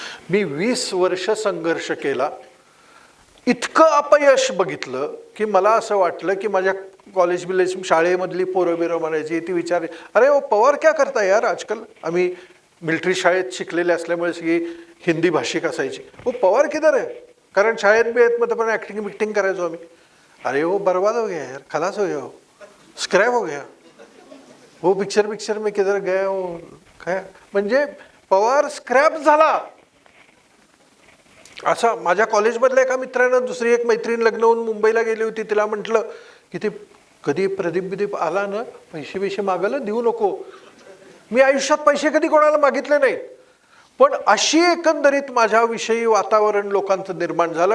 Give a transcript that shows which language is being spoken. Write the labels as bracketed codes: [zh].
[mr] मी 20 वर्ष संघर्ष केला. इतकं अपयश बघितलं की मला असं वाटलं की माझ्या कॉलेज बिलेज शाळेमधली पोरं बिरं म्हणायची, ती विचार, [hi] अरे वो पवार क्या करता यार आजकाल. [mr] आम्ही मिलिटरी शाळेत शिकलेले असल्यामुळे सगळी हिंदी भाषिक असायची. [hi] वो पवार किधर है? [mr] कारण शाळेत बिळेतमध्ये पण ॲक्टिंग बिक्टिंग करायचो आम्ही. [hi] अरे वो बर्बाद हो गया यार, खलास हो गया, हो स्क्रॅप हो गया, वो पिक्चर में किधर गया वो काय. [mr] म्हणजे पवार स्क्रॅप झाला. असा माझ्या कॉलेजमधल्या एका मित्रानं, दुसरी एक मैत्रीण लग्न होऊन मुंबईला गेली होती. तिला म्हटलं की ते कधी प्रदीप आला ना, पैसे मागायला देऊ नको. मी आयुष्यात पैसे कधी कोणाला मागितले नाहीत. पण अशी एकंदरीत माझ्याविषयी वातावरण लोकांचं निर्माण झालं.